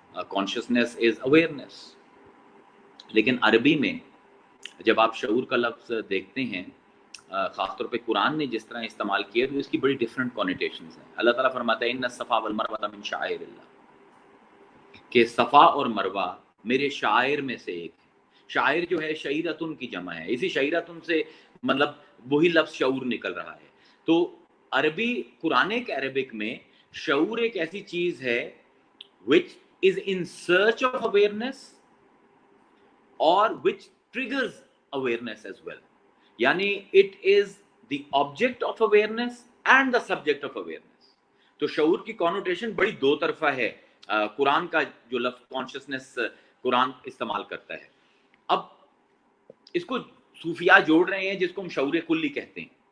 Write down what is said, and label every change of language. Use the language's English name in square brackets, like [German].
[Hindi] Consciousness is awareness. लेकिन अरबी में जब आप शऊर का लफ्ज देखते हैं, खासतौर पे कुरान ने जिस तरह इस्तेमाल किया, तो इसकी बड़ी डिफरेंट कॉनिटेशंस हैं। अल्लाह ताला फरमाता है, [Arabic] इन्ना सफ़ा वल मरवा मिन शाइरिल्लाह, [Hindi] कि सफ़ा और मरवा मेरे शायर में से एक है। शायर जो है शईरतुन की जमा है, इसी शईरतुन से मतलब वही लफ्ज शऊर निकल रहा है। तो अरबी कुरानिक अरबिक में शऊर एक ऐसी चीज है [English] which is in search of awareness or which triggers awareness as well. [Hindi] यानी [English] it is the object of awareness and the subject of awareness. [Hindi] तो शऊर की कॉनोटेशन बड़ी दो तरफा है। कुरान का जो लफ्ज कॉन्शियसनेस कुरान इस्तेमाल करता है, अब इसको सूफिया जोड़ रहे हैं जिसको हम शऊर कुल्ली कहते हैं।